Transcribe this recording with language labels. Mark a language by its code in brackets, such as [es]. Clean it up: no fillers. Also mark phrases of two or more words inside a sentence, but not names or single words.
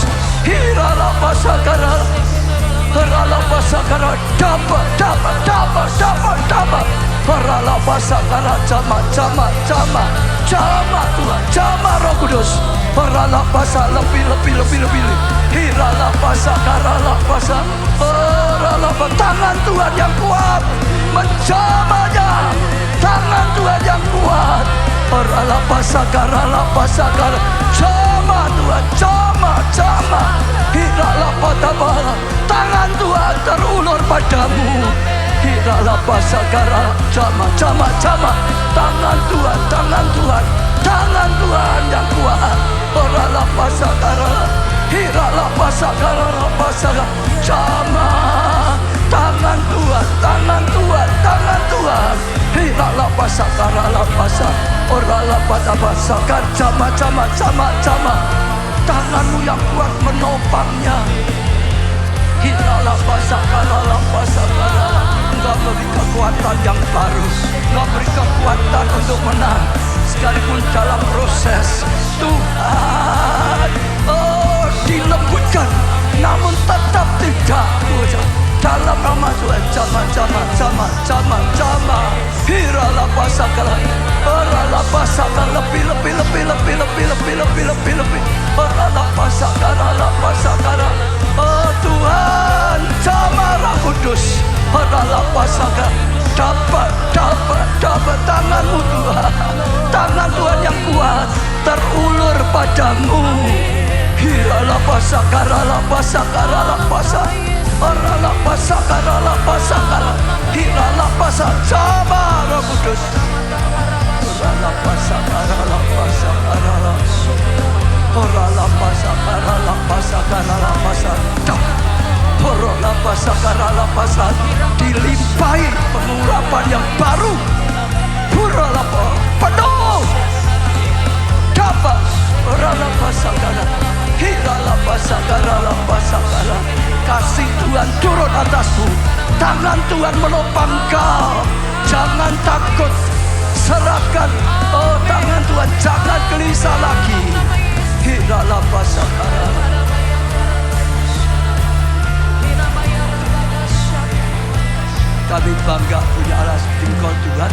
[id] Hiralah pasakara. Oralah pasakara, dapat. Oralah pasakara, jama Tuhan, jama Roh Kudus. Oralah pasak lebih. Hiralah pasakara, oralah tangan Tuhan yang kuat. Menjamanya, tangan Tuhan yang kuat. Oralah pasakara, jama Tuhan, jama. Hiralah patabala, tangan Tuhan terulur padamu. Hiralah pasakara, jama. Tangan Tuhan yang kuat. Oralah pasakara, hiralah pasakara, jama. Tangan Tuhan. Hiralah pasakara, oralah patabasakar, jama. Tanganmu yang kuat menopangnya. Hiralah pasakara. Engkau beri kekuatan yang baru. Engkau beri kekuatan untuk menang sekalipun dalam proses Tuhan. Oh, dilembutkan namun tetap tidak goyah. Dalam nama Tuhan, jama. Hiralah pasakara, oralah pasakara lebih. Oralah pasakara, oh Tuhan, jama Roh Kudus. Oralah pasakara, dapat tanganmu Tuhan. Tangan Tuhan yang kuat terulur padamu. Hiralah pasakara, oralah pasakara, hiralah pasak jama Roh Kudus. Oralah pasakara, oralah pasakara, dilimpahi pengurapan yang baru. Oralah penuh. Dapat. Oralah pasakara, hiralah pasakara. kasih Tuhan turun atasmu. Tangan Tuhan menopang kau. Jangan takut, serahkan. Oh tangan Tuhan, jangan gelisah lagi. Hiralah basakara. Kami bangga punya Allah seperti Engkau Tuhan.